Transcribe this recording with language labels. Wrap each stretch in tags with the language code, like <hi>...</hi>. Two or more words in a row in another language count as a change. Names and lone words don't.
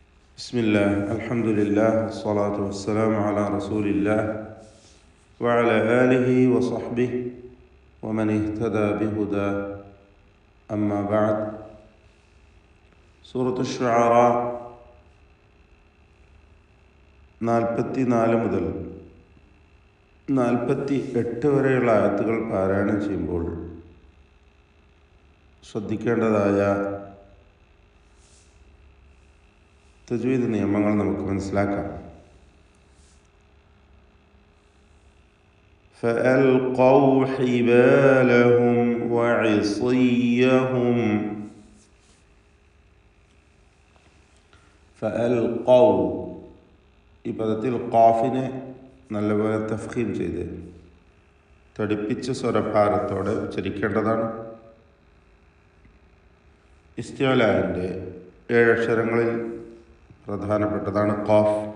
<ar>بسم الله الحمد لله والصلاة والسلام على رسول الله وعلى آله وصحبه ومن اهتدى بهداه أما بعد.</ar> <ml>സൂറത്ത് അശ്ശുഅറ 44 മുതൽ 48 വരെയുള്ള ആയത്തുകൾ പാരായണം ചെയ്യുമ്പോൾ ശ്രദ്ധിക്കേണ്ടതായ തജ്വീദ് നിയമങ്ങൾ നമുക്ക് മനസ്സിലാക്കാം.</ml> <ar>فألقوا حبالهم وعصيهم.</ar> <ml>فألقوا ഈ പദത്തിൽ ഖാഫിനെ നല്ലപോലെ തഫ്ഖീം ചെയ്ത് തടിപ്പിച്ച സ്വരഭാരത്തോടെ ഉച്ചരിക്കേണ്ടതാണ്. ഇസ്തിഅലാന്റെ 7 അക്ഷരങ്ങളിൽ പ്രധാനപ്പെട്ടതാണ് ഖാഫ്.</ml>